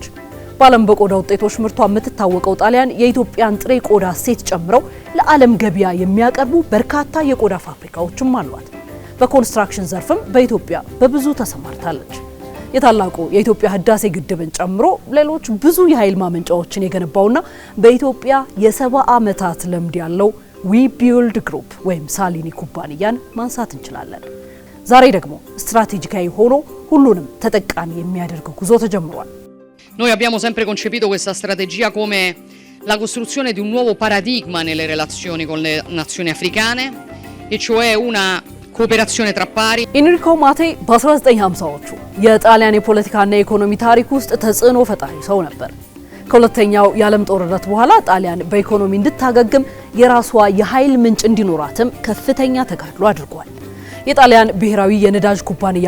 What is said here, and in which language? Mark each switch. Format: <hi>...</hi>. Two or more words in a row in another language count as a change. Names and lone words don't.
<am>በዓለም በቆዳ ውጤቶች ምርቷ የምትታወቀው ጣሊያን የኢትዮጵያን ጥሬ ቆዳ እሴት ጨምረው ለዓለም ገበያ የሚያቀርቡ በርካታ የቆዳ ፋብሪካዎችም አሏት። በኮንስትራክሽን ዘርፍም በኢትዮጵያ በብዙ ተሰማርታለች። የታላቁ የኢትዮጵያ ህዳሴ ግድብን ጨምሮ ሌሎች ብዙ የኃይል ማመንጫዎችን የገነባውና በኢትዮጵያ የ70 ዓመታት ልምድ ያለው ዊቢልድ ግሩፕ ወይም ሳሊኒ ኩባንያን ማንሳት እንችላለን። ዛሬ ደግሞ ስትራቴጂካዊ ሆኖ ሁሉንም ተጠቃሚ የሚያደርግ ጉዞ ተጀምሯል።</am> <it>Noi abbiamo sempre concepito questa strategia come la costruzione di un nuovo paradigma nelle relazioni con le nazioni africane, e cioè una cooperazione tra pari.</it> <am>ኢንሪኮ ማቴ በ1950ዎቹ የጣሊያን የፖለቲካና የኢኮኖሚ ታሪክ ውስጥ ተጽዕኖ ፈጣሪ ሰው ነበር። ከሁለተኛው የዓለም ጦርነት በኋላ ጣሊያን በኢኮኖሚ እንድታገግም የራሷ የኃይል ምንጭ እንዲኖራትም ከፍተኛ ተጋድሎ አድርጓል። የጣሊያን ብሔራዊ የነዳጅ ኩባንያ</am>